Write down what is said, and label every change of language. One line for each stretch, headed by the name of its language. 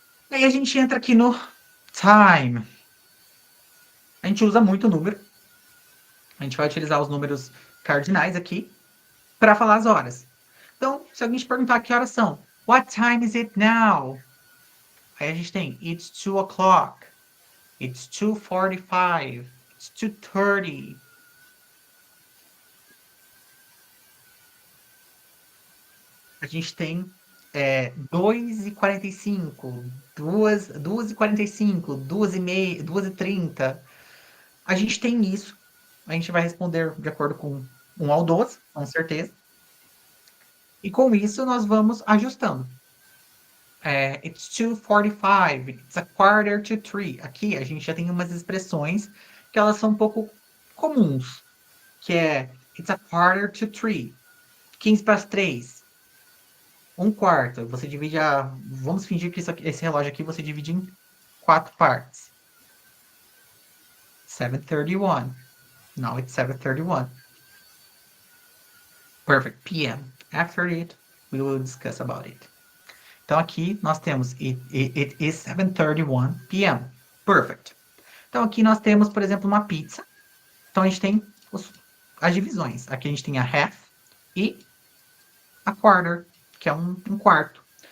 Portuguese: E aí a gente entra aqui no time. A gente usa muito número. A gente vai utilizar os números cardinais aqui para falar as horas. Então, se alguém te perguntar que horas são,
English: what time is it now?
Portuguese: Aí a gente tem
English: it's 2 o'clock, it's 2:45, it's 2:30.
Portuguese: A gente tem 2:45, 2:45, 2:30, 2:30. A gente tem isso. A gente vai responder de acordo com 1 ao 12, com certeza. E com isso nós vamos ajustando.
English: It's 2:45, it's a quarter to 3.
Portuguese: Aqui a gente já tem umas expressões que elas são um pouco comuns, que é
English: it's a quarter to 3,
Portuguese: 15 para as 3, um quarto. Você divide vamos fingir que esse relógio aqui você divide em 4 partes.
English: 7:31. Now it's 7:31. Perfect. PM. After it, we will discuss about it.
Portuguese: Então aqui nós temos
English: it is 7:31 p.m. Perfect.
Portuguese: Então aqui nós temos, por exemplo, uma pizza. Então a gente tem as divisões. Aqui a gente tem a half e a quarter, que é um quarto.